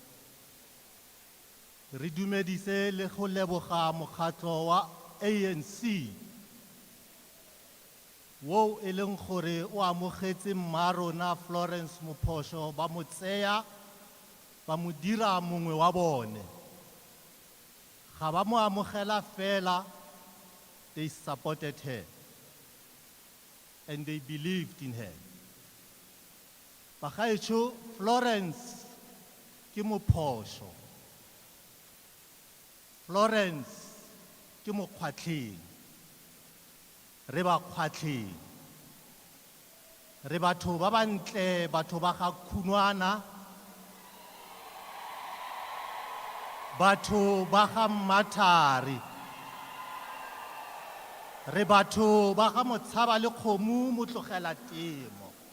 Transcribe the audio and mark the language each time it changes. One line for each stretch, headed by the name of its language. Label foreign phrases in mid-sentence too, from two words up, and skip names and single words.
Tswana: Re dumedise le go leboga mokgatlho wa ANC wo e leng gore o amogetse mma rona Florence Mophosho ba mo tseya ba mo dira mongwe wa bone. Ga ba mo amogela fela,
English: they supported her. And they believed in her.
Tswana: Bagaetsho, Florence ke Mophosho. Florence ke mokgwatlheng. Re ba kgwatlheng. Re batho ba bantle, batho ba ga khunwana. Batho ba ga mmathari. Re batho ba ga motshaba le kgomo mo tlogela temo.